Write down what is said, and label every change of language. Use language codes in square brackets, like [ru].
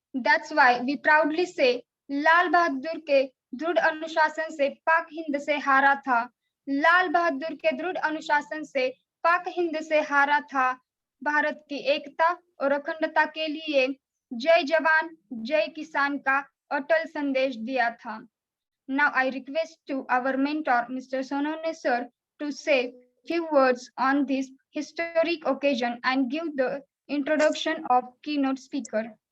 [en] That's why we proudly say, [hi] Lal Bahadur के दृढ़ अनुशासन से पाक हिंद से हारा था। लाल बहादुर के दृढ़ अनुशासन से पाक हिंद से हारा था। भारत की एकता और अखंडता के लिए जय जवान जय किसान का अटल संदेश दिया था। [en] Now I request to our mentor, Mr. Sonone sir, to say few words on this historic occasion and give the introduction of keynote speaker.